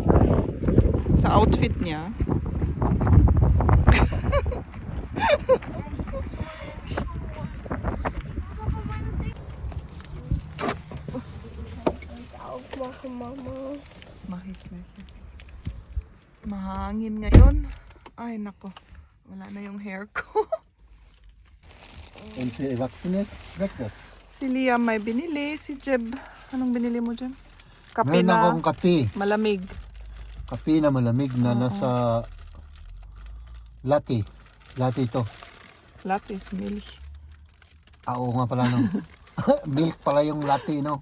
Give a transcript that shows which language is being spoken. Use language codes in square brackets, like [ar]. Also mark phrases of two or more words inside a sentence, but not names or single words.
[tl] Sa outfit niya? Mahangin ngayon. Ay nako, wala na yung hair ko. [de] Und für Erwachsene schmeckt das. [tl] Si Liam may binili. Si Jeb, anong binili mo dyan? Kape Meron na akong kape. malamig. Kape na malamig na nasa latte. Latte ito. [en] Latte is milk. [tl] Oo nga pala no. Milk pala yung latte no.